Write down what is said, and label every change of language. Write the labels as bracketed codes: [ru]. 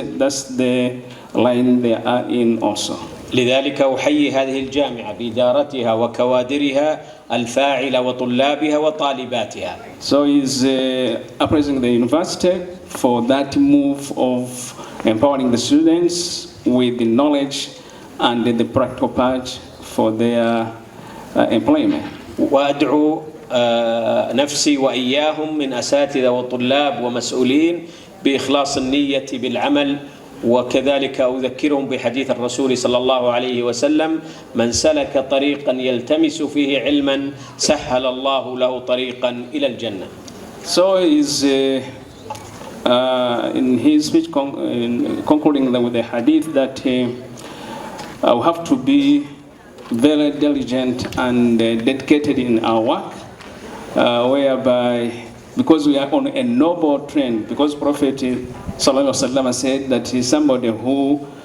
[en] That's the line they are in also. [ar] لذلك أحيي هذه الجامعة بإدارتها وكوادرها الفاعلة وطلابها وطالباتها. [en] So he's appraising the university for that move of empowering the students with the knowledge and the practical part for their employment. [ar] وأدعو نفسي وإياهم من أساتذة وطلاب ومسؤولين بإخلاص النية بالعمل، وكذلك أذكرهم بحديث الرسول صلى الله عليه وسلم من سلك طريقا يلتمس فيه علما سهل الله له طريقا إلى الجنة. [en] So is in his speech concluding with the hadith that we have to be very diligent and dedicated in our work, whereby because we are on a noble trend, because Prophet Sallallahu Alaihi Wasallam said that he's somebody who